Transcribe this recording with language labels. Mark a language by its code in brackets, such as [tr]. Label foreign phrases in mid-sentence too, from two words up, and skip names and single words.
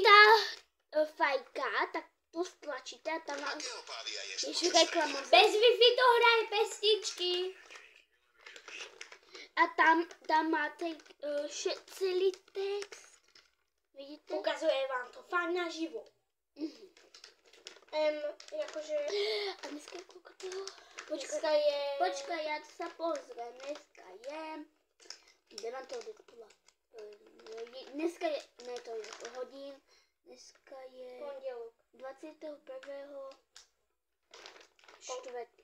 [cs] ta fajka, tak to stlačíte a tam má, ještě reklama. Bez Wi-Fi to hraje pesničky. A tam máte celý text. Vidíte? Ukazuje vám to fakt naživo. Jakože... [sk] A dneska koľko toho? Počka je... Počkaj, ja sa pozriem. Dneska je... Kde mám to odetula? [cs] Dneska je... Ne, to je hodín. Dneska je... [sk] Pondelok. 21. Štvrtý.